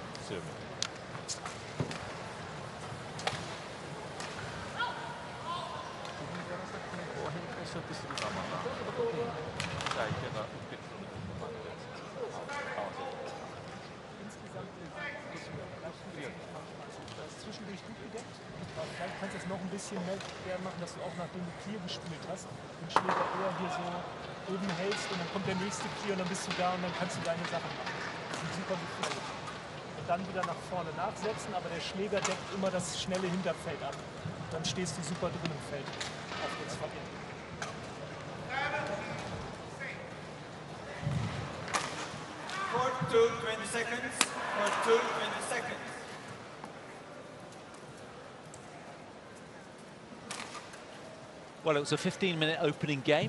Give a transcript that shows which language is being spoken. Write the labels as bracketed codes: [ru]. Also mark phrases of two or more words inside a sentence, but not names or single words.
[ja] よ。変化しようとするのはまた相手が受け取るのとまた合わせて。 [de] Zwischendurch gut gedeckt. Vielleicht kannst du es noch ein bisschen mehr machen, dass du auch nachdem du Clear gespielt hast, den Schläger eher hier so oben hältst und dann kommt der nächste Clear und dann bist du da und dann kannst du deine Sachen machen. Das ist super gefährlich. Und dann wieder nach vorne nachsetzen, aber der Schläger deckt immer das schnelle Hinterfeld ab. Dann stehst du super drin im Feld. Auf geht's, Fabienne. [en] Court 2, 20 seconds. Court 2, 20 seconds. Well, it was a 15-minute opening game.